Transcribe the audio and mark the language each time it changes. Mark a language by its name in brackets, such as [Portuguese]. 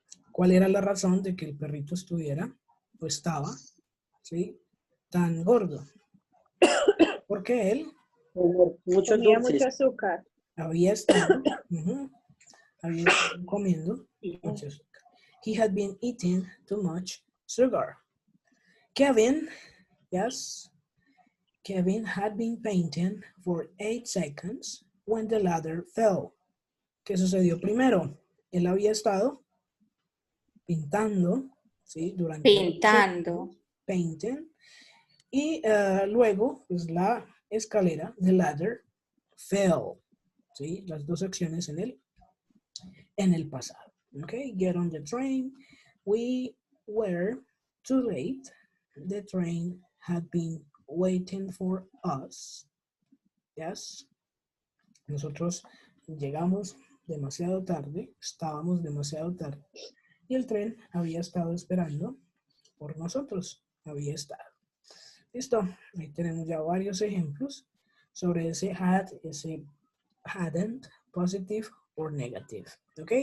[Spanish] ¿Cuál era la razón de que el perrito estuviera, o estaba, ¿sí? Tan gordo? Porque él Muchos Tenía dulces. mucho azúcar. había estado, había estado comiendo mucho azúcar. [English] He had been eating too much sugar. Kevin, yes, Kevin had been painting for 8 seconds when the ladder fell. [Spanish] ¿Qué sucedió primero? Él había estado pintando, ¿sí? Durante 8 Pintando. segundos, painting, y luego, pues la escalera, [English] the ladder, fell, [Spanish] ¿sí? Las dos acciones en el pasado. [English] Okay, get on the train. We were too late. The train had been waiting for us. Yes. [Spanish] Nosotros llegamos demasiado tarde, estábamos demasiado tarde y el tren había estado esperando por nosotros, había estado. Listo, ahí tenemos ya varios ejemplos sobre ese had, ese hadn't, [English] positive or negative. [Spanish] ¿Ok?